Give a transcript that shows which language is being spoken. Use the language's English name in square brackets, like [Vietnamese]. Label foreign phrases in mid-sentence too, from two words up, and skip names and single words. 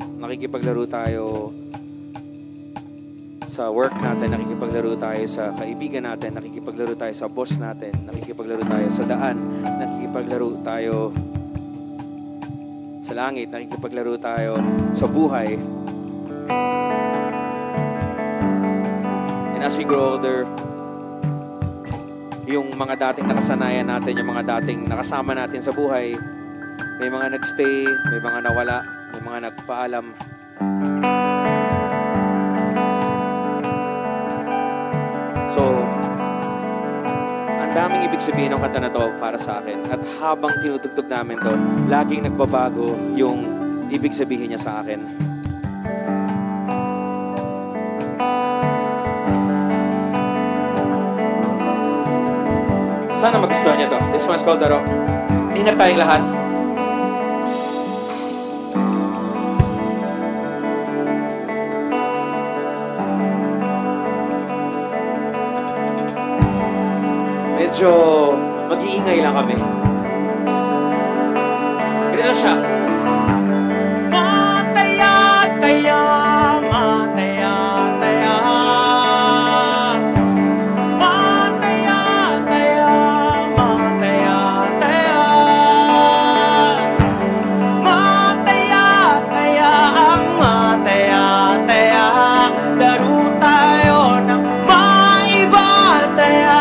[Filipino] Nakikipaglaro tayo sa work natin, nakikipaglaro tayo sa kaibigan natin, nakikipaglaro tayo sa boss natin, nakikipaglaro tayo sa daan, nakikipaglaro tayo sa langit, nakikipaglaro tayo sa buhay. [English] And as we grow older, [Filipino] yung mga dating nakasanayan natin, yung mga dating nakasama natin sa buhay, may mga nagstay, may mga nawala, may mga nagpaalam. So, ang daming ibig sabihin ng kanta na to para sa akin. At habang tinutugtog namin to, laging nagbabago yung ibig sabihin niya sa akin. Sana magustuhan niyo to. [English] This one's called Laro. [Filipino] Ingat tayong lahat. Medyo mag-iingay lang kami. Ganito siya. Mataya, taya, mataya, taya. Mataya, taya, mataya, taya. Mataya, taya, mataya, taya. Laro tayo ng maiba, taya.